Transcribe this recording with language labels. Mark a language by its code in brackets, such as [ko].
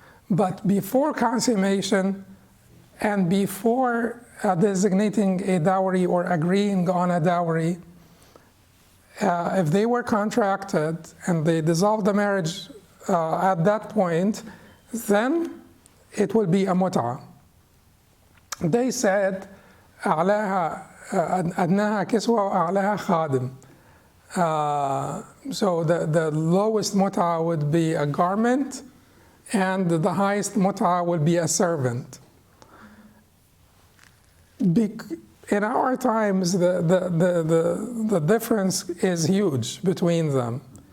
[en] But before consummation and before designating a dowry or agreeing on a dowry, if they were contracted and they dissolved the marriage at that point, then it will be a mut'ah. They said [ar] أعلاها أدناها كسوة وأعلاها خادم. [en] So the lowest mut'ah would be a garment, and the highest mut'ah would be a servant. In our times, the difference is huge between them.